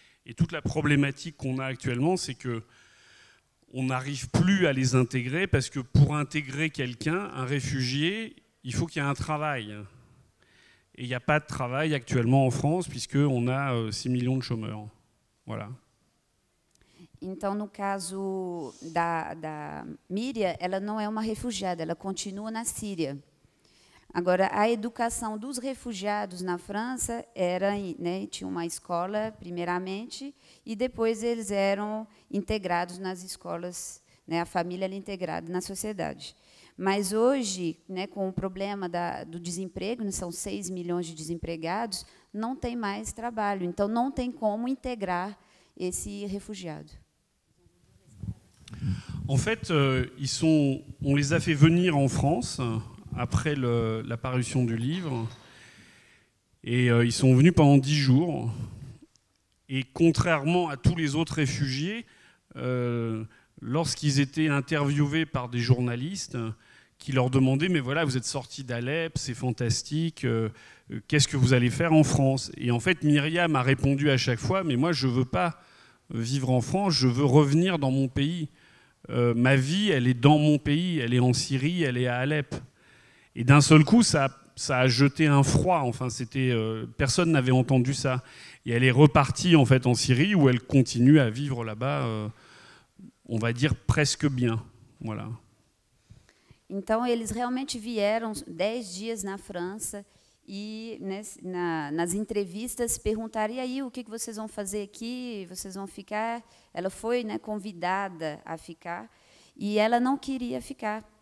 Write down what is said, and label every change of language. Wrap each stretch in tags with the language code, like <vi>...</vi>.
<fr>Et toute la problématique qu'on a actuellement, c'est que on n'arrive plus à les intégrer parce que pour intégrer quelqu'un, un réfugié, il faut qu'il y ait un travail. Et il n'y a pas de travail actuellement en France puisqu'on a 6 millions de chômeurs. Voilà.</fr> <pt>Então, no caso da Miriam, ela não é uma refugiada, ela continua na Síria. Agora, a educação dos refugiados na França tinha uma escola, primeiramente, e depois eles eram integrados nas escolas, né, a família era integrada na sociedade. Mas hoje, né, com o problema do desemprego, né, são 6 milhões de desempregados, não tem mais trabalho, então não tem como integrar esse refugiado.</pt> <fr>En fait, on les a fait venir en France après la parution du livre. Et ils sont venus pendant 10 jours. Et contrairement à tous les autres réfugiés, lorsqu'ils étaient interviewés par des journalistes qui leur demandaient « Mais voilà, vous êtes sortis d'Alep, c'est fantastique, qu'est-ce que vous allez faire en France ?» Et en fait, Myriam a répondu à chaque fois « Mais moi, je ne veux pas vivre en France, je veux revenir dans mon pays. Ma vie, elle est dans mon pays, elle est en Syrie, elle est à Alep. » Et d'un seul coup, ça a jeté un froid. Enfin, personne n'avait entendu ça. Et elle est repartie en fait en Syrie où elle continue à vivre là-bas, on va dire presque bien. Voilà.</fr> <pt>Então eles realmente vieram 10 dias na França e nas entrevistas perguntaram: e aí, o que vocês vão fazer aqui? Vocês vão ficar? Ela foi, né, convidada a ficar e ela não queria ficar.</pt>